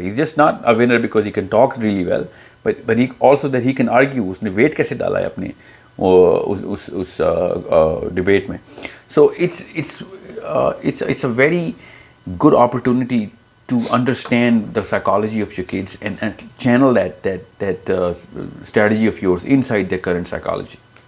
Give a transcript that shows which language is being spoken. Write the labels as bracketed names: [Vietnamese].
[English] He's just not a winner because he can talk really well, but he also that he can argue. [Urdu] اس نے wait کیسے ڈالا ہے اپنے اس debate میں. [English] So it's a very good opportunity to understand the psychology of your kids and channel that strategy of yours inside their current psychology.